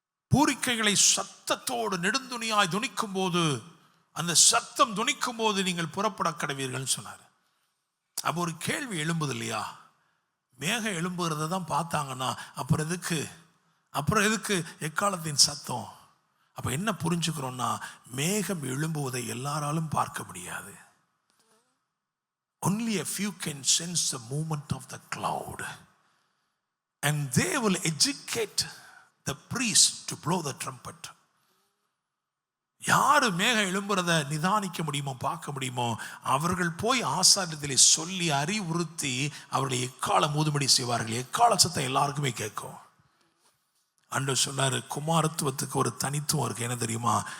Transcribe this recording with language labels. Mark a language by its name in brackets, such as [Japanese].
[Tamil] பூரிக்கைகளை சத்தத்தோடு நெடுந்துணியாய் துணிக்கும் போது, அந்த சத்தம் துணிக்கும் போது நீங்கள் புறப்பட கடவீர்கள் சொன்னார். அப்போ ஒரு கேள்வி எழும்புது இல்லையா? மேகம் எழும்புகிறத தான் பார்த்தாங்கன்னா அப்புறம் எதுக்கு எக்காலத்தின் சத்தம்? அப்போ என்ன புரிஞ்சுக்கிறோம்னா, மேகம் எழும்புவதை எல்லாராலும் பார்க்க முடியாது. [English] Only a few can sense the movement of the cloud, and they will educate the priest to blow the trumpet. [Tamil] யாரு மேகம் எழும்புறத நிதானிக்க முடியுமோ, பார்க்க முடியுமோ, அவர்கள் போய் ஆசாரியத்திலே சொல்லி அறிவுறுத்தி அவர்களை எக்காலம் ஊதும்படி செய்வார்கள். எக்கால சத்தம் எல்லாருக்குமே கேட்கும். ஆண்டவர் சொன்னாரு, குமாரத்துவத்துக்கு ஒரு தனித்துவம் இருக்கு. என்ன தெரியுமா?